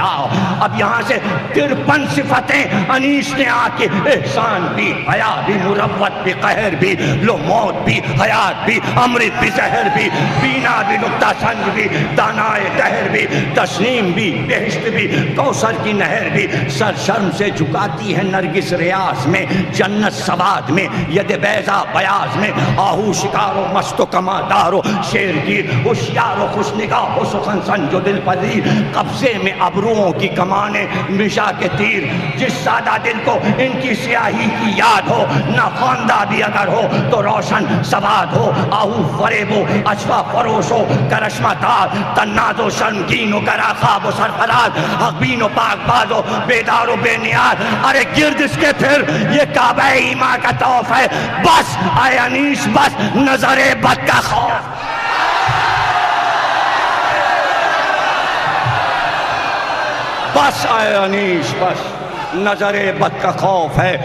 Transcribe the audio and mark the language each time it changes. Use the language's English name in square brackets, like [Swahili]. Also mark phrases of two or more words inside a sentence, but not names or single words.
[Urdu] اب یہاں سے 53 صفتیں انیس نے آ کے، احسان بھی، حیا بھی، مروت بھی، قہر بھی، لو موت بھی، حیات بھی، امرت بھی، زہر بھی، بینا بھی، نقطہ سنج بھی، دانائے دہر بھی، تسنیم بھی، بہشت بھی، کوثر کی نہر بھی، سر شرم سے جھکاتی ہے نرگس ریاض میں، جنت سواد میں، ید بیضا بیاض میں، آہو شکار و مست و کما دار و شیر گیر، ہوشیار و خوش نگاہ و سخن سنج و دل پذیر، قبضے میں ابروؤں کی کمانیں مشا کے تیر، جس سادہ دل کو ان کی سیاہی کی یاد ہو، نہ خواندہ بھی اگر ہو تو روشن سواد ہو، آہو فریب و اشوا فروش ہو کرشمہ تار، تناز و شرمگین و گرا خواب و سرفراز، حق بین و پاک باز و بیدار و بے نیاز، ارے گرد اس کے پھر یہ کعبہ ایمان کا طواف ہے، بس اے انیس بس نظر بد کا خوف، بس اے انیس بس نظر بد کا خوف ہے۔